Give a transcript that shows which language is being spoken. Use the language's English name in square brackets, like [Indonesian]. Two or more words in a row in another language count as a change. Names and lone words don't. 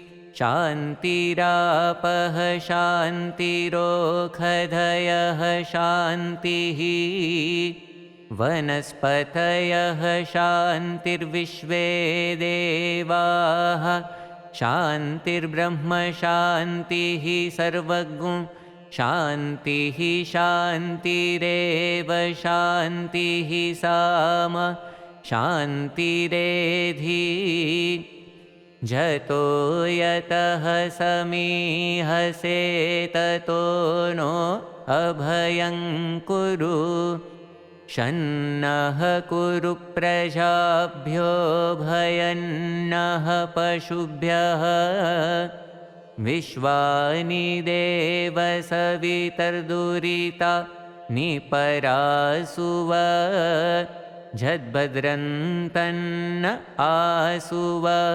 [Sanskrit] શાંતિરાપઃ શાંતિરોષધયઃ શાંતિઃ વનસ્પતયઃ શાંતિર્વિશ્વે દેવાઃ શાંતિર્બ્રહ્મ શાંતિઃ સર્વગું શાંતિઃ શાંતિરેવ શાંતિઃ સામ શાંતિરેધિ। जतो यतः समीहसे ततो नो अभयं कुरु शन्नः कुरु प्रजाभ्यो भयन्नः पशुभ्यः विश्वानि देव सवितर्दुरिता निपरासुव झद्भद्रन्तन्न आसुव।